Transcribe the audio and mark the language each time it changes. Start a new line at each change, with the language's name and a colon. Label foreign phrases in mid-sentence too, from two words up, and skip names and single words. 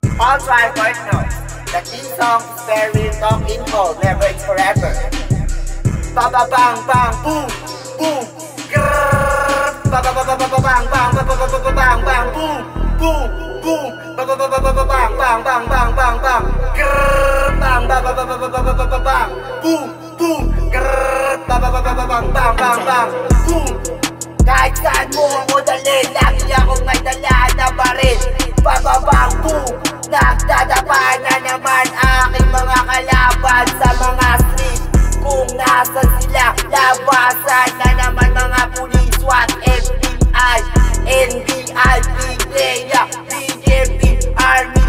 English: All drivers know that this song is very long info, never it's forever. Ba ba bang bang boom boom grrrr. Ba ba ba ba ba bang bang ba ba ba ba bang bang boom boom boom. Ba ba ba ba ba bang bang bang bang bang bang grrrr. Bang ba ba ba ba ba ba ba bang boom boom grrrr. Ba ba ba ba ba bang bang bang bang boom.
Filipino: Kahit saan mo ako dalhin, lagi akong may dala na baril. Ba ba bang boom. Nagdadapa na naman aking mga kalaban sa mga street. Kung nasan sila, labasan na naman mga pulis, SWAT, FBI, NBI, PDEA, BJP, Army.